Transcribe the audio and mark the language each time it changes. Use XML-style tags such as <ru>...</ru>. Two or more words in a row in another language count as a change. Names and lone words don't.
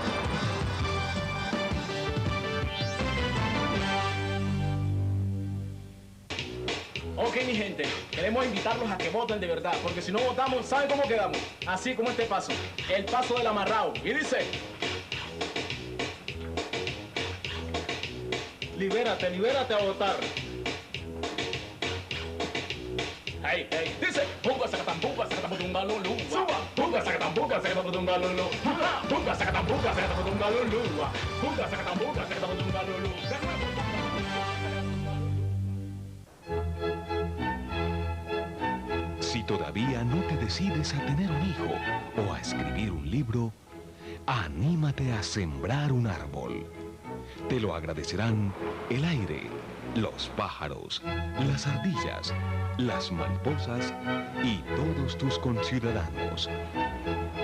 <es>Ok, mi gente, queremos invitarlos a que voten de verdad, porque si no votamos, ¿saben cómo quedamos? Así como este paso, el paso del amarrado. Y dice... Libérate, libérate a votar. Hey, hey, dice... Punga, sacatán, putunga, lulu. Suba. Punga, sacatán, putunga, lulu. Punga, sacatán, putunga, lulu. Punga, sacatán, putunga, lulu. Si todavía no te decides a tener un hijo o a escribir un libro, anímate a sembrar un árbol. Te lo agradecerán el aire, los pájaros, las ardillas, las mariposas y todos tus conciudadanos.</es>